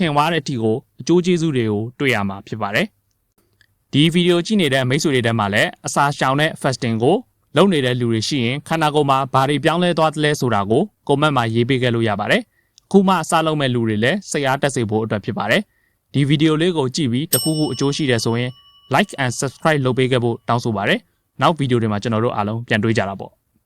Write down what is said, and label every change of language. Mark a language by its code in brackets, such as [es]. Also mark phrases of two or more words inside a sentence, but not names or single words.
[my] င်သွားတဲ့အထိကိုအကျိုးကျေးဇူးတွေကိုတွေ့ရမှာဖြစ်ပါတယ်ဒီဗီဒီယိုကြည့်နေတဲ့မိတ်ဆွေတွေထဲမှာလည်းအစာရှောင်တဲ့ fasting ကိုလုပ်နေတဲ့လူတွေရှိရင်ခန္ဓာကိုယ်မှာဘာတွေပြောင်းလဲသွားသလဲဆိုတာကို comment မှာရေးပေးခဲ့လို့ရပါတယ်အခုမှအစားလုပ်မဲ့လူတွေလည်းစိတ်အားတက်စေဖို့အတွက်ဖြစ်ပါတယ်ဒီဗီဒီယိုလေးကိုကြည့်ပြီးတခုခုအကျိုးရှိတယ်ဆိုရင် [en] like and subscribe [my] လုပ်ပေးခဲ့ဖို့တောင်းဆိုပါတယ်နောက်ဗီဒီယိုတွေမှာကျွန်တော်တို့အားလုံးပြန်တွေ့ကြတာပေါ့